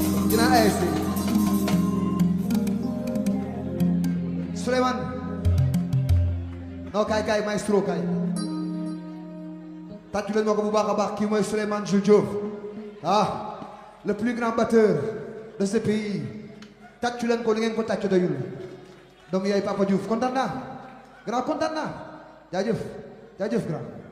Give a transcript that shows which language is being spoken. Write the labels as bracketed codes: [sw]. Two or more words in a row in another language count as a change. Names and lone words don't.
[wo] dina ay si. Souleymane. Non, kaay, kaay, maestro, kaay. Tàccu leen ma ko bu baax a baax, kii mooy Souleymane Jules Diop. [fr] Ah, le plus grand batteur de ce pays. [wo] Tàccu leen ko, li ngeen ko tàccu doyul. Doomu yaay Papa Diouf, kontaan naa. Grand, kontaan naa. Jaajëf, jaajëf, grand.